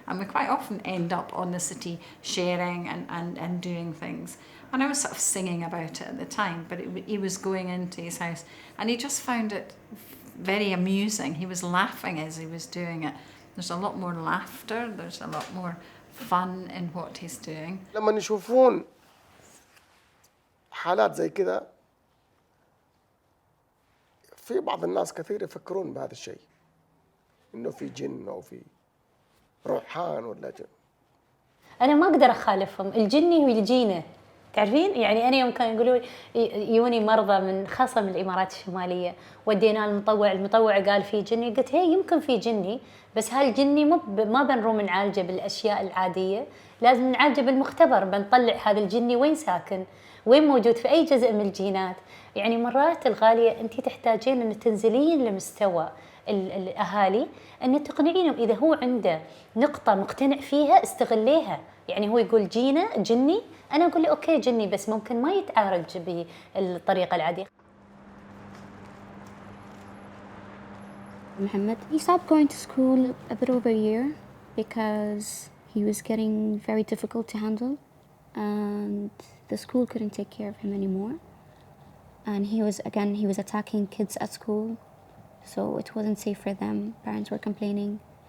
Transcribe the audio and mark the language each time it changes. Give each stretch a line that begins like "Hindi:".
English: And we quite often end up on the settee sharing and doing things. And I was sort of singing about it at the time, but he was going into his house, and he just found it very amusing. He was laughing as he was doing it. There's a lot more laughter, there's a lot more fun in what he's doing.
Arabic: لما يشوفون حالات زي كذا في بعض الناس كثير يفكرون بهذا الشيء إنه في جن أو في روحان ولا جن. أنا ما أقدر أخالفهم، الجني ويجينا تعرفين؟ يعني أنا يوم كانوا يقولوا يوني مرضى من خاصة من الإمارات الشمالية ودينا المطوع قال في جني، قلت هي يمكن في جني بس هالجني ما بنروم نعالجه بالأشياء العادية، لازم نعالجه بالمختبر، بنطلع هذا الجني وين ساكن، وين موجود في أي جزء من الجينات. يعني مرات الغالية أنت تحتاجين أن تنزلين لمستوى الأهالي أن تقنعينهم إذا هو عنده نقطة مقتنع فيها استغليها. يعني هو يقول جني، أنا أقول له أوكي جني بس ممكن ما يتعالج بالطريقة العادية.
English: Mohammed, he stopped going to school a bit over a year because he was getting very difficult to handle and the school couldn't take care of him anymore. And he was attacking kids at school, so it wasn't safe for them. Parents were complaining.